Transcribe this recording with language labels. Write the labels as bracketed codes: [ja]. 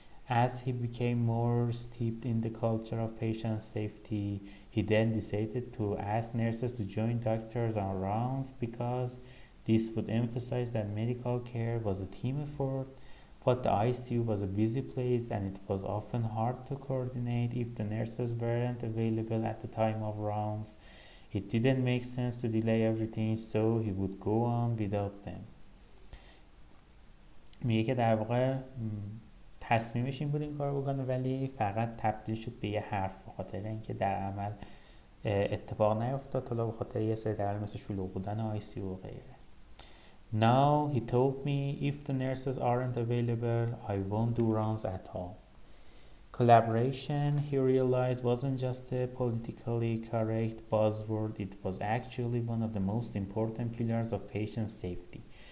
[en] As he became more steeped in the culture of patient safety, he then decided to ask nurses to join doctors on rounds because this would emphasize that medical care was a team effort, but the ICU was a busy place and it was often hard to coordinate if the nurses weren't available at the time of rounds. It didn't make sense to delay everything, so he would go on without them. [fa] میگه که در واقع تصمیمش این بود این کار بکنه، ولی فقط تبدیل شد به یه حرف، به خاطر اینکه در عمل اتفاق نیفتاد، حالا به خاطر یه سری دلیل مثل شلوغ بودن ICU و غیره. [en] Now he told me if the nurses aren't available, I won't do rounds at all. Collaboration, he realized, wasn't just a politically correct buzzword, it was actually one of the most important pillars of patient safety.